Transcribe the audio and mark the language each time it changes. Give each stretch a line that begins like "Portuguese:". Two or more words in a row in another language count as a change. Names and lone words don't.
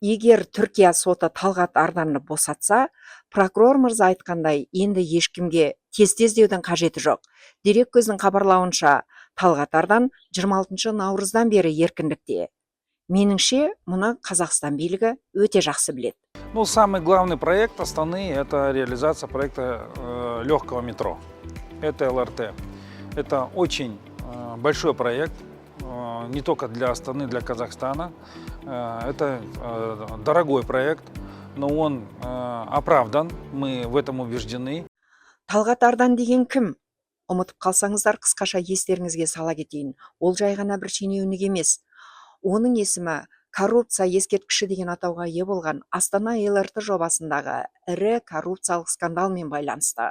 Kazakh: Егер Түркия соты Талғат Арданды босатса, прокурор мырза айтқандай, енді ешкімге тез іздеудің қажеті жоқ. Дереккөздің хабарлауынша, Талғат Ардан 26 наурыздан бері еркіндікте. Меніңше, мұны Қазақстан билігі өте жақсы біледі.
Russian: Ну, самый главный проект Астаны – это реализация проекта легкого метро. Это ЛРТ. Это очень большой проект, не только для Астаны, для Казахстана. Это дорогой проект, но он оправдан, мы в этом убеждены.
Kazakh: Талғат Ардан деген кім? Ұмытып қалсаңыздар, қысқаша естеріңізге сала кетейін. Ол жай ғана бір шенеунік емес. Оның есімі коррупция ескерткіші деген атауға ие болған Астана ЛРТ жобасындағы ірі коррупциялық скандалмен байланысты.